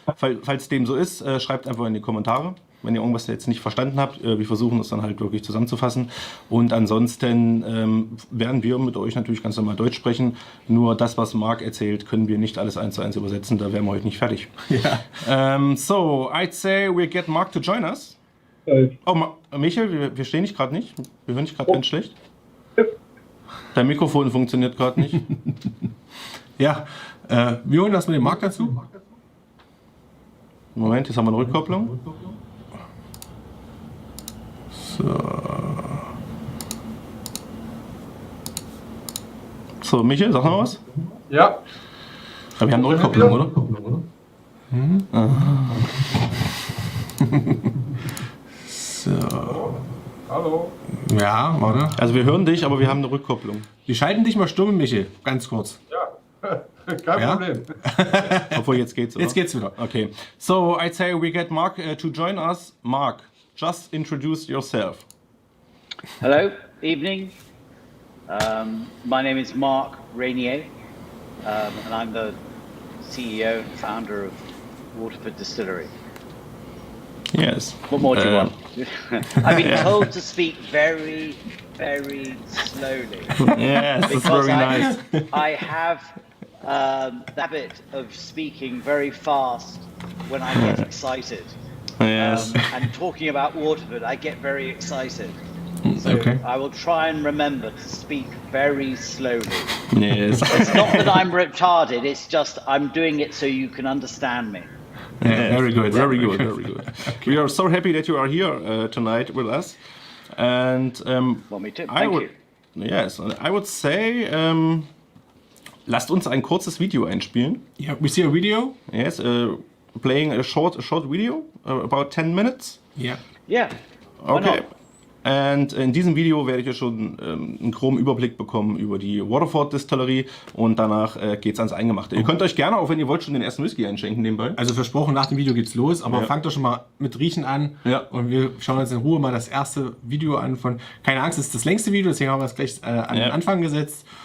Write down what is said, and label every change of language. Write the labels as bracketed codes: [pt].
[de] Falls dem so ist, schreibt einfach in die Kommentare. Wenn ihr irgendwas jetzt nicht verstanden habt, wir versuchen es dann halt wirklich zusammenzufassen. Und ansonsten werden wir mit euch natürlich ganz normal Deutsch sprechen. Nur das, was Marc erzählt, können wir nicht alles 1:1 übersetzen. Da wären wir heute nicht fertig. Ja. [en] So, I'd say we get Marc to join us. [de] Oh, Michel, wir stehen dich gerade nicht. Wir hören dich gerade ganz schlecht. Dein Mikrofon funktioniert gerade nicht. Ja, wir holen das mit dem Marc dazu. Moment, jetzt haben wir eine Rückkopplung. So, Michel, sag noch was? Ja. Aber wir haben eine Rückkopplung, oder? So. Hallo. Ja, warte. Also wir hören dich, aber wir haben eine Rückkopplung. Wir schalten dich mal stumm, Michel, ganz kurz. Ja, kein Problem. Obwohl, jetzt geht's, oder? Jetzt geht's wieder. Okay. [en] So, I'd say we get Mark to join us. Mark, just introduce yourself. Hello, evening. My name is Mark Reynier, and I'm the CEO and founder of WATERFORD Distillery. Yes. What more do you want? I've been told to speak very, very slowly. Yes, that's because very nice. I have the habit of speaking very fast when I get excited. Yes. And talking about WATERFORD, I get very excited. So Okay. I will try and remember to speak very slowly. Yes. It's not that I'm retarded, it's just I'm doing it so you can understand me. Yeah, very good. Very good. Very good. We are so happy that you are here tonight with us. And Well, me too. I Thank would, you. yes, I would say, [de] lasst uns ein kurzes Video einspielen. [en] Yeah, we see a video. Yes, playing a short video, about 10 minutes. Yeah. Yeah. Why Okay. not? [de] Und in diesem Video werdet ihr schon einen groben Überblick bekommen über die WATERFORD Distillerie und danach geht's ans Eingemachte. Ihr könnt euch gerne, auch wenn ihr wollt, schon den ersten Whisky einschenken nebenbei. Also versprochen, nach dem Video geht's los, aber Ja. fangt doch schon mal mit Riechen an. Ja. Und wir schauen uns in Ruhe mal das erste Video an von, keine Angst, es ist das längste Video, deswegen haben wir es gleich an den Anfang gesetzt.